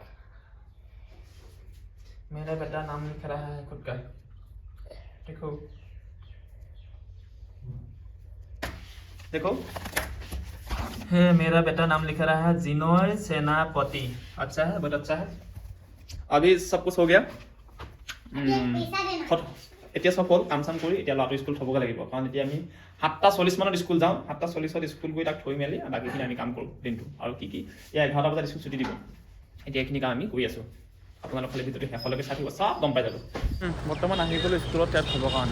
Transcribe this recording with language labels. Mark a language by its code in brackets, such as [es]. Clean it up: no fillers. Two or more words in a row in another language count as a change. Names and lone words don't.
[hi] मेरा बेटा नाम लिख रहा है खुद का। देखो है मेरा बेटा नाम लिख रहा है जिनोय सेनापति। अच्छा है, बहुत अच्छा है। अभी सब कुछ हो गया। [as] এতিয়া সব হ'ল কাম চাম কৰি এতিয়া ল'ৰাটো স্কুল থ'বগৈ লাগিব, কাৰণ এতিয়া আমি 7:40 মানত স্কুল যাওঁ। 7:40 স্কুল গৈ তাক থৈ মেলি বাকীখিনি আমি কাম কৰোঁ দিনটো। আৰু কি এয়া 11টা বজাত স্কুল ছুটি দিব। এতিয়া এইখিনি কাম আমি কৰি আছোঁ। আপোনালোক খালি ভিডিঅ'টো শেষলৈকে চাই থাকিব, চব গম পাই যাব। বৰ্তমান আহি গ'লোঁ স্কুলত ইয়াত থ'বৰ কাৰণে।